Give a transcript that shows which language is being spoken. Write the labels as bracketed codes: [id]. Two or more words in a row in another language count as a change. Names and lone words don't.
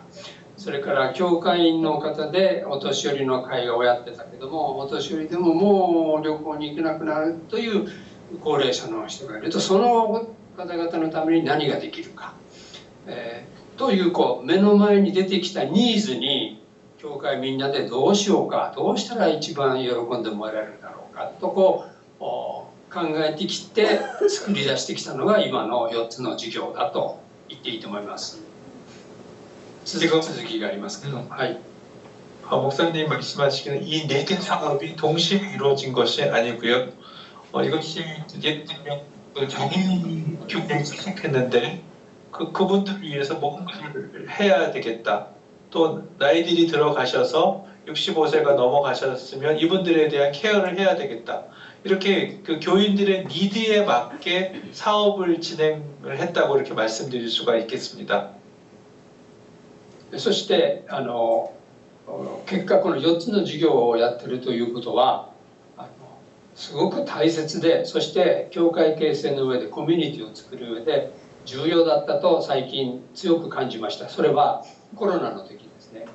[ja] それから教会員の方でお年寄りの会をやってたけども、お年寄りでももう旅行に行けなくなるという高齢者の人がいると、その方々のために何ができるか、という目の前に出てきたニーズに教会みんなでどうしようか、どうしたら一番喜んでもらえるだろうかと考えてきて作り出してきたのが今の4つの事業だと言っていいと思います。続きがありますけど、はい。 [ko] 목사님 말씀하시기는 이 4개 사업이 동시에 이루어진 것이 아니고요. 이것이 예를 들면 장애인 교회를 시작했는데 그분들을 위해서 뭔가를 해야 되겠다. 또 나이들이 들어가셔서 65세가 넘어가셨으면 이분들에 대한 케어를 해야 되겠다. 이렇게 그 교인들의 니드에 맞게 사업을 진행을 했다고 이렇게 말씀드릴 수가 있겠습니다. [ja] そして結果この4つの授業をやってるということはすごく大切で、そして教会形成の上でコミュニティを作る上で重要だったと最近強く感じました。それはコロナの時ですね。